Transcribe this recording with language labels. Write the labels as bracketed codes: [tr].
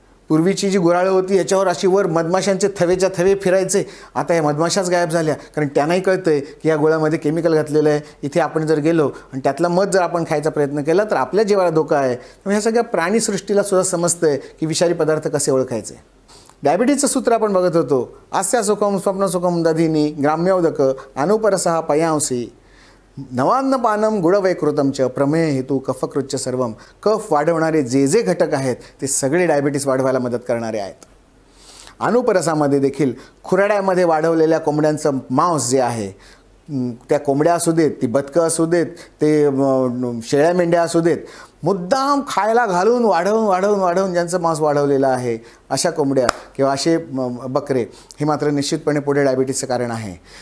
[mr] पूर्वीची जी गुऱ्हाळं होती ह्याच्यावर अशी वर मधमाशांचे थवेच्या थवे फिरायचे. आता या मधमाशाच गायब झाल्या, कारण त्यांनाही कळतं आहे की या गुळामध्ये केमिकल घातलेलं आहे. इथे आपण जर गेलो आणि त्यातला मध जर आपण खायचा प्रयत्न केला तर आपल्या जीवाला धोका आहे. ह्या सगळ्या प्राणीसृष्टीला सुद्धा समजतं आहे की विषारी पदार्थ कसे ओळखायचे. डायबिटीजचं सूत्र आपण बघत होतो. [sa] आस्या सुखम स्वप्न सुखम दधिनी ग्राम्योदक अनुपरसहा पयांसी नवान्नपानम गुडवैकृतमच प्रमेय हेतू कफकृच्च सर्वम. [mr] कफ वाढवणारे जे जे घटक आहेत ते सगळे डायबिटीस वाढवायला मदत करणारे आहेत. अनुपरसामध्ये देखील खुराड्यामध्ये वाढवलेल्या कोंबड्यांचं मांस जे आहे, त्या कोंबड्या असू देत, ती बदकं असू देत, ते शेळ्या मेंढ्या असू देत, मुद्दाम खायला घालून वाढवून ज्यांचं मांस वाढवलेलं आहे अशा कोंबड्या किंवा असे बकरे हे मात्र निश्चितपणे पुढे डायबिटीसचं कारण आहे.